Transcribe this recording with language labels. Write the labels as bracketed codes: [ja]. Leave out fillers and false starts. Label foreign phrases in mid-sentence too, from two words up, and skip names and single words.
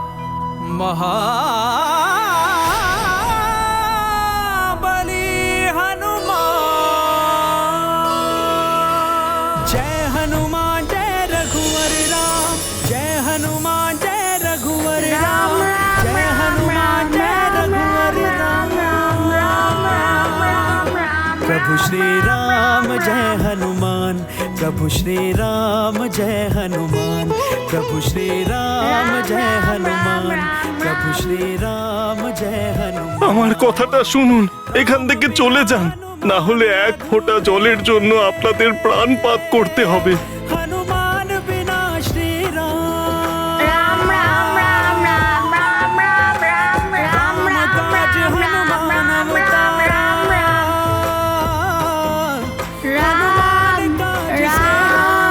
[hi] महाबली हनुमान जय हनुमान जय रघुवर राम जय हनुमान जय रघुवर राम जय हनुमान जय रघुवर राम प्रभु श्री राम जय हनुमान प्रभु श्री राम जय हनुमान प्रभु श्री राम जय हनुमान प्रभु श्री राम जय हनुमान [bn] আমার কথাটা শুনুন, এখান থেকে চলে যান, না হলে এক ফোঁটা জলের জন্য আপনাদের প্রাণপাত করতে হবে। [hi] हनुमान बिना श्री राम राम राम राम राम राम राम राम राम राम काज हनुमान अवतार राम राम